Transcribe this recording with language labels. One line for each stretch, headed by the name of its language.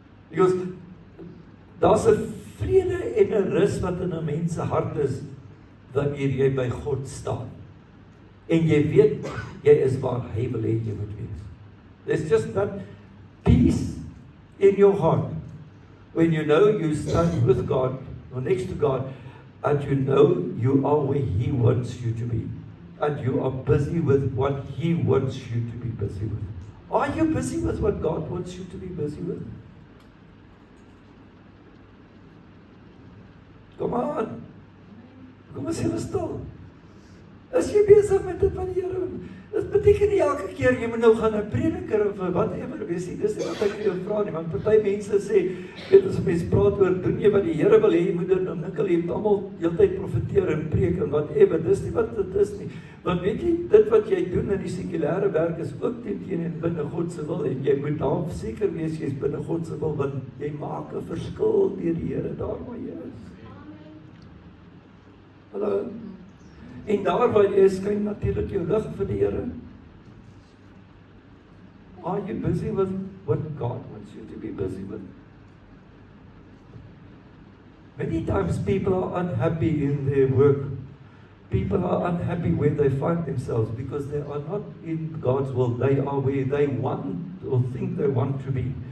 Afrikaans: Because daar's 'n vrede en 'n rus wat in 'n mens se hart is, wanneer jy by God staan. En jy weet, jy is waar hy wil hê jy moet wees.
English: There's just that peace in your heart, when you know you stand with God, or next to God, and you know you are where He wants you to be, and you are busy with what He wants you to be busy with. Are you busy with what God wants you to be busy with?
Afrikaans: Kom aan. Kom ons sê stil. As jy besig met dit van die Here, dit beteken nie elke keer jy moet nou gaan 'n prediker of whatever wees nie. Dis nie wat ek vir jou vra nie, want party mense sê, weet as mense praat oor doen jy wat die Here wil hê jy moet doen, dan dink hulle jy moet almal heeltyd profeteer en preek en whatever. Dis nie wat dit is nie. Want weet jy, dit wat jy doen in die sekulêre werk is ook teen en binne God se wil, en jy moet daar seker wees jy's binne God se wil, want jy maak 'n verskil deur die Here daar waar jy is. Hallo. En daar waar jy is, skyn natuurlik jou lig vir die Here.
English: Are you busy with what God wants you to be busy with? Many times people are unhappy in their work. People are unhappy where they find themselves because they are not in God's will. They are where they want or think they want to be.